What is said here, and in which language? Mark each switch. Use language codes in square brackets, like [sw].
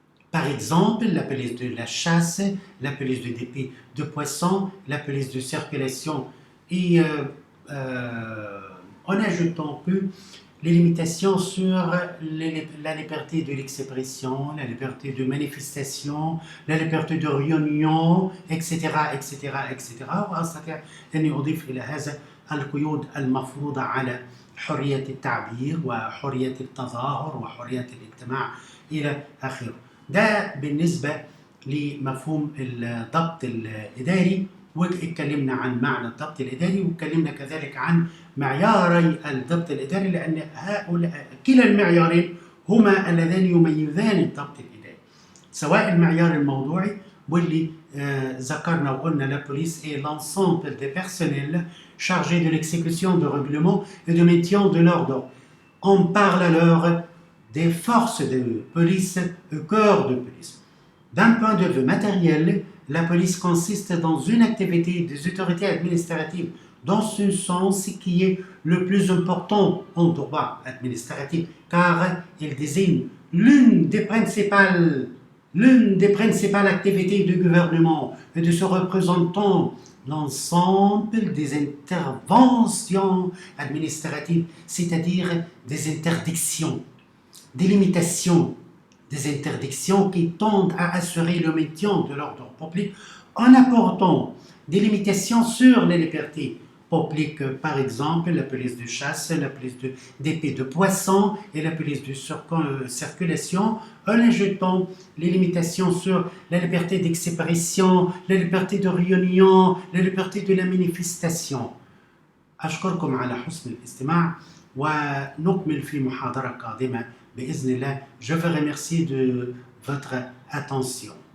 [fr] Par exemple, la police de la chasse, la police de dépit de poissons, la police de circulation et en ajoutant que les limitations sur la liberté de l'expression, la liberté de manifestation, la liberté de réunion, etc. [ar] وأستطيع أن أضيف إلى هذا القيود المفروضة على حرية التعبير وحرية التظاهر وحرية الاجتماع إلى آخره. ده بالنسبة لمفهوم الضبط الإداري، واتكلمنا عن معنى الضبط الإداري واتكلمنا كذلك عن معياري الضبط الإداري، لأن هؤلاء كلا المعيارين هما اللذان يميزان الضبط الإداري، سواء المعيار الموضوعي واللي ذكرنا وقلنا [fr] la police est l'ensemble des personnels chargés de l'exécution de règlements et de maintien de l'ordre. On parle alors des forces de police au corps de police. D'un point de vue matériel, la police consiste dans une activité des autorités administratives dans ce sens qui est le plus important en droit administratif, car il désigne l'une des principales activités du gouvernement et de ses représentants l'ensemble des interventions administratives, c'est-à-dire des interdictions, des limitations, des interdictions qui tendent à assurer le maintien de l'ordre public en apportant des limitations sur les libertés publiques, par exemple la police de chasse, la police de dépit de poissons et la police de circulation, en ajoutant les limitations sur la liberté d'expression, la liberté de réunion, la liberté de la manifestation. [ar] أشكركم على حسن الاستماع ونكمل في محاضرة قادمة بإذن الله. [fr] Je vous remercie de votre attention.